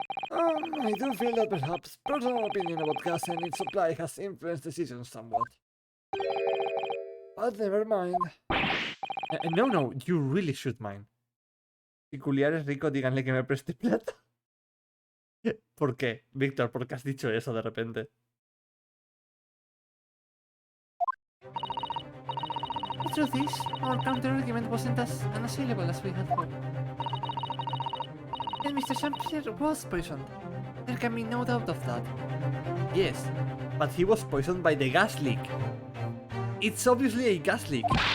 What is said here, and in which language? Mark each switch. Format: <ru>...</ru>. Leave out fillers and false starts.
<en>I do feel that perhaps personal opinion about gas and its supply has influenced decisions somewhat. But never mind. No, you really should mind.</en> <es>Peculiar es rico, díganle que me preste plata. ¿Por qué? Víctor, ¿por qué has dicho eso de repente?</es> <en>The truth is, our counter-argument wasn't as unassailable as we had hoped. And Mr. Champierre was poisoned. There can be no doubt of that. Yes, but he was poisoned by the gas leak. It's obviously a gas leak.</en>